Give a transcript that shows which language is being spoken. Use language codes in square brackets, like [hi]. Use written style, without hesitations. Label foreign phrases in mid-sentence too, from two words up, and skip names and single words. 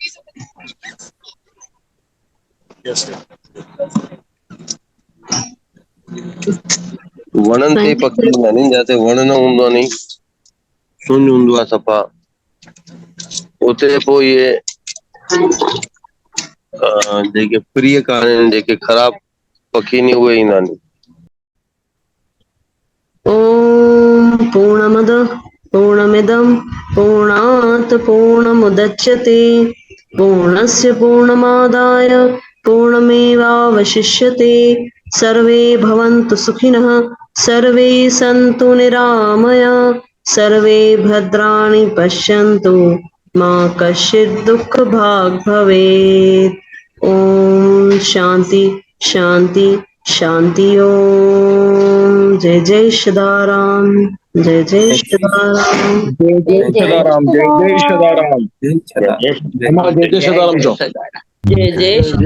[sd] वणनि ते पखी ईंदा नी, जिते वण न हूंदो नी, सुञ हूंदो आहे सफ़ा, उते पोइ इहे जेके प्रिय कान, जेके ख़राब पखी नी, उहे ईंदा नी। [sa] ॐ पूर्णमदः पूर्णमिदं पूर्णात् पूर्णमुदच्यते पूर्णस्य पूर्णमादाय पूर्णमेवावशिष्यते। सर्वे भवन्तु सुखिनः, सर्वे सन्तु निरामया, सर्वे भद्राणि पश्यन्तु, मा कश्चित् दुःखभाग् भवेत्। ओम शांति शांति शांति। [sd] ओम जय जय सदाराम, जय जय सदाराम। जय जय सदाराम, जय जय सदाराम, जय सदा- जय जय- हमारा जय जय सदाराम चो। जय जय